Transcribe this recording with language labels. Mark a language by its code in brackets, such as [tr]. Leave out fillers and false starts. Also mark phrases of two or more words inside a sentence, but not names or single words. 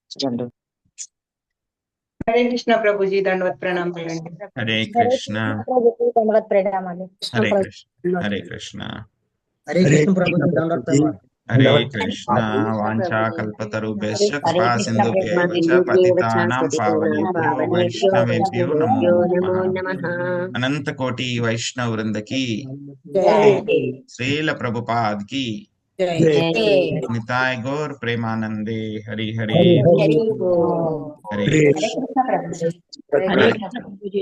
[te] హరే కృష్ణ ప్రభుజీ, దండవత్ ప్రణామాలండి. హరే కృష్ణ దండవత్ ప్రణామాలు. హరే కృష్ణ హరే కృష్ణ హరే కృష్ణ ప్రభుజీ దండవత్ ప్రణామాలు. [sa] హరే కృష్ణ వాంఛా కల్పతరుభ్యశ్చ కృపా సింధుభ్యైవ చ పతితానాం పావనేభ్యో వైష్ణవేభ్యో నమో నమః. [te] అనంత కోటి వైష్ణవ వృందకి శ్రీల ప్రభుపాద్ కి [bn] নিতাই গৌর প্রেমানন্দে. [te] హరి హరి హరి హరే హరే కృష్ణ ప్రభుజీ. హరే కృష్ణ ప్రభుజీ హరే